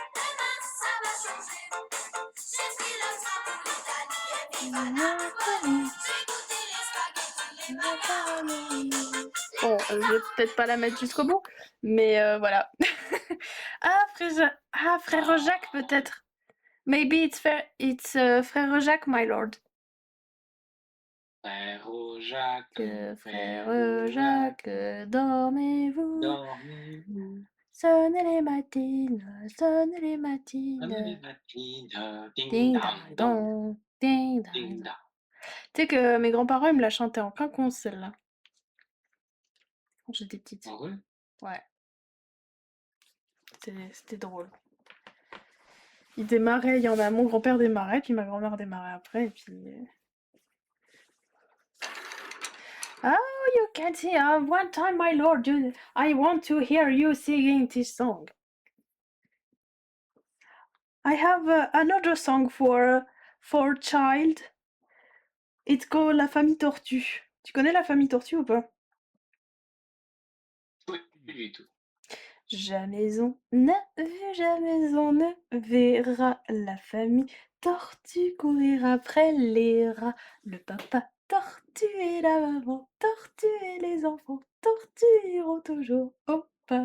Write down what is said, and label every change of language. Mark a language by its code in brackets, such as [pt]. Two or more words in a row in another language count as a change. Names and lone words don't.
[fr] Bon, je vais peut-être pas la mettre jusqu'au bout, mais voilà. Frère Jacques peut-être. [en] Maybe it's Frère Jacques, my lord. [fr] Frère Jacques, Frère Jacques, dormez-vous. dormez-vous. Sonnez les matines, sonnez les matines. Les matines, ding Ding dang dang dong, dong, ding ding dang. dang. Tu sais que mes grands-parents ils me la chantaient en quinconce celle-là. Quand j'étais petite. Ah ouais? Ouais. C'était drôle. Ils démarraient, il y en a mon grand-père démarrait, puis ma grand-mère démarrait après, et puis... [en] Oh, you can see, one time, my lord, I want to hear you singing this song. I have another song for child. It's called La Famille Tortue. [fr] Tu connais La Famille Tortue ou pas? Oui, du tout. Jamais on ne verra la famille tortue courir après les rats. Le papa tortue et la maman tortue et les enfants tortues iront toujours au pas.